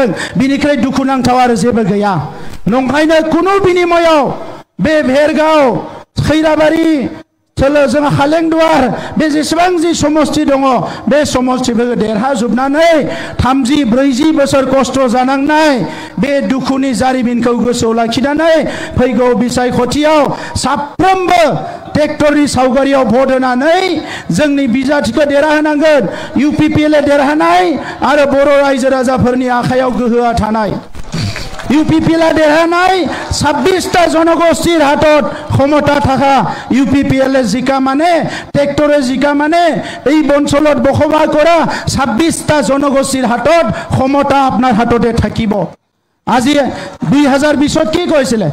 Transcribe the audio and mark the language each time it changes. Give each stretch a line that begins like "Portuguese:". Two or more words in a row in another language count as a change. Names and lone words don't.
Bodo: बिनिख्रुइ दुखुनांथाव आरो जेबो गैया। नंखायनो कुनु बिनिमयाव बे भेरगाव, खैराबारि, जों खालेंदुवार, बे जेसेबां जि समष्टि दङ, बे समष्टिफोरखौ देरहाजोबनानै 30-40 बोसोर खस्थ' जानांनाय बे दुखुनि जारिमिनखौ गोसोआव लाखिनानै फैगौ बिसायख'थियाव साफ्रोमबो ट्रेक्टरनि सावगारियाव भट होनानै जोंनि बिजाथिखौ देरहाहोनांगोन। UPPL देरहानाय आरो बर' रायजो राजाफोरनि आखायाव गोहोआ थानाय। UPPL देरहानाय,
Assamese: 26টা জনগোষ্ঠীর হাতত ক্ষমতা থাকা। UPPL জিকা মানে, ট্ৰেক্টৰে জিকা মানে, এই অঞ্চলত বসবাস কৰা 26টা জনগোষ্ঠীৰ হাতত ক্ষমতা আপোনাৰ হাততে থাকিব। আজি 2020 কি কৈছিলে?